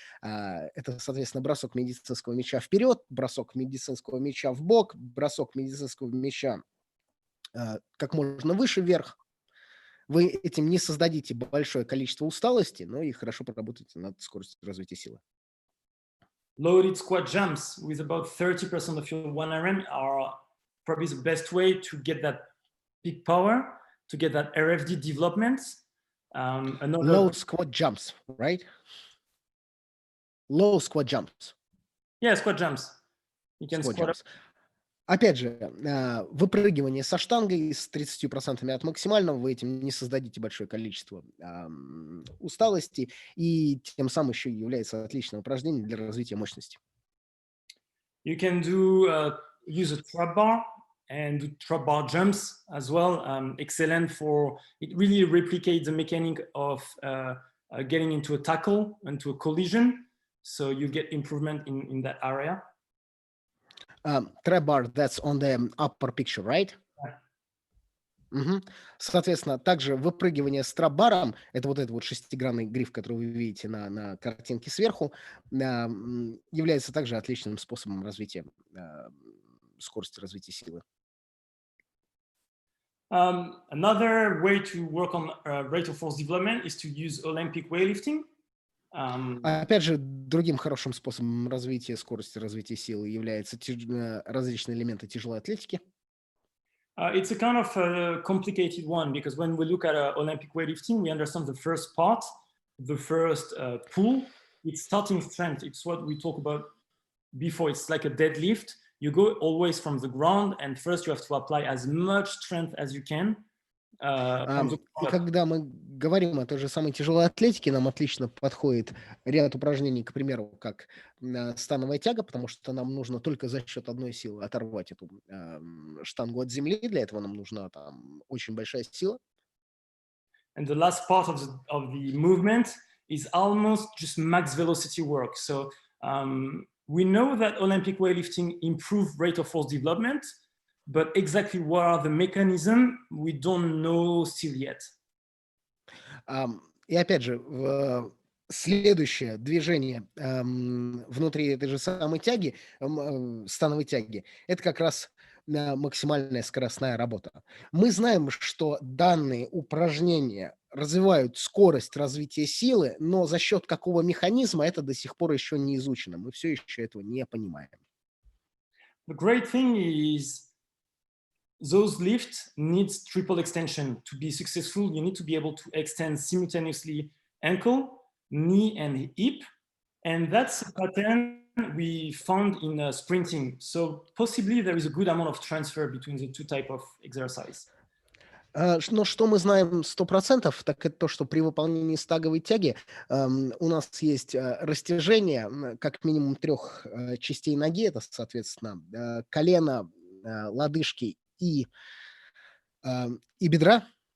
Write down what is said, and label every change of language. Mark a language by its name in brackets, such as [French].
[Russian] Это, соответственно, бросок медицинского мяча вперед, бросок медицинского мяча в бок, бросок медицинского мяча как можно выше вверх. Вы этим не создадите большое количество усталости, но и хорошо поработаете над скоростью развития силы. [English] Loaded squat jumps with about 30% of your 1RM are probably the best way to get that peak power, to get that RFD development. Low squat jumps, right? Low squat jumps. Yeah, squat jumps. You can Squat squat jumps. [Russian] Опять же, выпрыгивание со штангой с 30% от максимального, вы этим не создадите большое количество усталости, и тем самым еще является отличным упражнением для развития мощности. [English] You can use a trap bar and do trap bar jumps as well. Excellent for, it really replicates the mechanic of getting into a tackle, into a collision. So you get improvement in that area. Trap bar, that's on the upper picture, right? [Russian] Соответственно, также выпрыгивание с трап-баром, это вот этот вот шестигранный гриф, который вы видите на картинке сверху, является также отличным способом развития скорости развития силы. [English] Another way to work on rate of force development is to use Olympic weightlifting. [Russian] Опять же, другим хорошим способом развития скорости развития силы являются различные элементы тяжелой атлетики. [English] It's a kind of a complicated one because when we look at Olympic weightlifting, we understand the first part, the first pull. It's starting strength. It's what we talked about before. It's like a deadlift. You go always from the ground, and first you have to apply as much strength as you can. [Russian] И когда мы говорим о той же самой тяжелой атлетике, нам отлично подходит ряд упражнений, к примеру, как становая тяга, потому что нам нужно только за счет одной силы оторвать эту штангу от земли. Для этого нам нужна там очень большая сила. [English] And the last part of the movement is almost just max velocity work. So we know that Olympic weightlifting improves rate of force development. But exactly what are the mechanisms, we don't know still yet. [Russian] И опять же, следующее движение внутри этой же самой тяги, становой тяги, это как раз максимальная скоростная работа. Мы знаем, что данные упражнения развивают скорость развития силы, но за счет какого механизма это до сих пор еще не изучено. Мы все еще этого не понимаем. [English] The great thing is those lifts need triple extension. To be successful, you need to be able to extend simultaneously ankle, knee, and hip. And that's a pattern we found in sprinting. So possibly there is a good amount of transfer between the two types of exercise. [Russian] Но что мы знаем 100%, так это то, что при выполнении стаговой тяги у нас есть растяжение как минимум 3 частей ноги. Это, соответственно, колено, лодыжки и бедра.